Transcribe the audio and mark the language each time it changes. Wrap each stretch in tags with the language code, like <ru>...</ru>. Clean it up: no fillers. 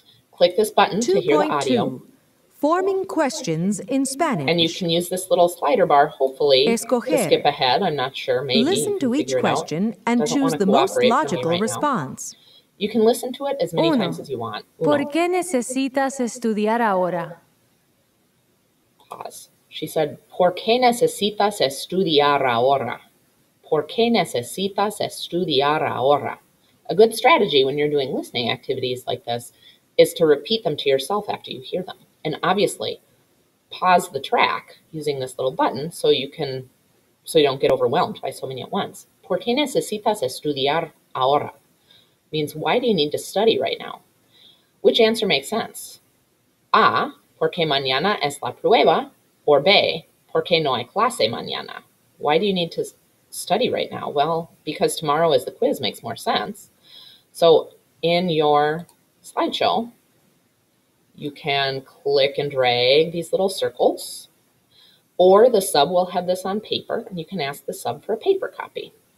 <en>Click this button to hear the audio. Forming questions in Spanish. And you can use this little slider bar, hopefully, to skip ahead. I'm not sure. Maybe listen to each question and choose the most logical response. You can listen to it as many times as you want.</en> <es>¿Por qué necesitas estudiar ahora?</es> <en>Pause. She said,</en> <es>¿Por qué necesitas estudiar ahora? ¿Por qué necesitas estudiar ahora?</es> <en>A good strategy when you're doing listening activities like this is to repeat them to yourself after you hear them. And obviously, pause the track using this little button so you don't get overwhelmed by so many at once.</en> <es>¿Por qué necesitas estudiar ahora?</es> <en>Means, why do you need to study right now? Which answer makes sense?</en> <es>A, porque mañana es la prueba, or B, porque no hay clase mañana.</es> <en>Why do you need to study right now? Well, because tomorrow is the quiz makes more sense. So in your slideshow, you can click and drag these little circles, or the sub will have this on paper, and you can ask the sub for a paper copy.</en>